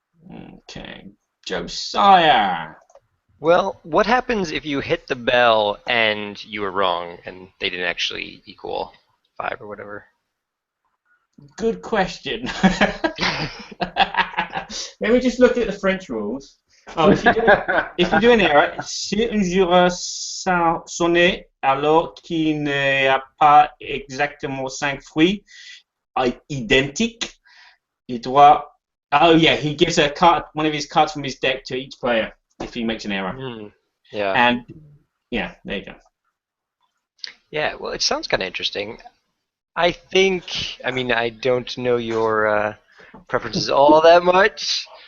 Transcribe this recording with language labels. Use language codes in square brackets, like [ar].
[en] Okay. Josiah. Well, what happens if you hit the bell and you were wrong and they didn't actually equal 5 or whatever? Good question. Let me just look at the French rules. If you do an error, [fr] si un jureur sonné alors qu'il n'y a pas exactement 5 fruits identiques, il doit... [en] Oh yeah, he gives a card, one of his cards from his deck to each player if he makes an error. Yeah. And yeah, there you go. Yeah, well, it sounds kind of interesting. I mean, I don't know your preferences all that much.